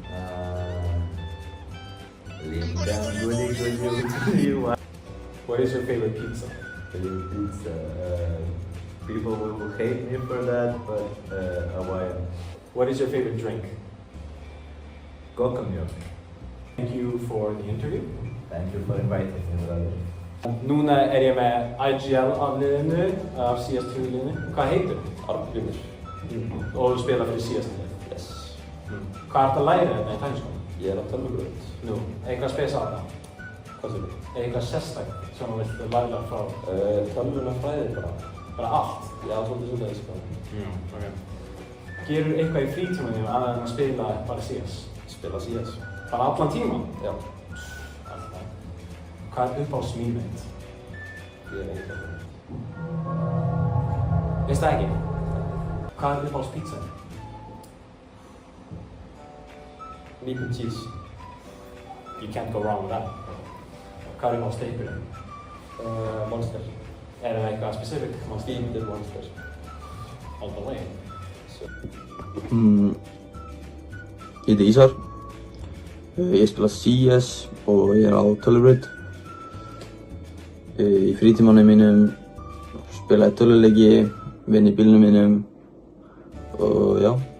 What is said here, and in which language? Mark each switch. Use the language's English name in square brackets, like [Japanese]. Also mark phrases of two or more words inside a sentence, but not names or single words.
[English] What is your favorite pizza? Favorite pizza? People will hate me for that, but Hawaiian. What is your favorite drink? Kokomjölk. Thank you for the interview. Thank you for inviting me, brother. [Icelandic] Núna ég með IGL af liðinu, af CS2 liðinu. Hvað heitir þú? Arngrímur. Og þú spila fyrir CS2? Yes. Hvað ert að læra þetta í tækniskólanum? Ég á tölvubraut. Nú, eitthvað spes á þetta? Hvað segir þú? Eitthvað sérstakt sem þú vilt læra frá? Tölvunarfræði bara. Bara allt? Já, svolítið svoleiðis sko. Ok. Gerur eitthvað í frítímanum annað en að spila bara CS? Spila CS. Bara allan tíman? Já. Alltaf. Hvað er uppáhaldsmýmynd? Ég ekki það. Veist það ekki? Hvað er uppáhaldspítsan? [English] Meat and cheese. You can't go wrong with that. [Icelandic] Hvað er uppáhaldsteipurinn? Monster. Er það eitthvað specific? Fiendir Monster. [English] All the way. [Icelandic] Ég heiti Ísar. Ég spila CS og ég á tölvubraut. Í frítímanum mínum spila ég tölvuleiki, vinn í bílnum mínum og já.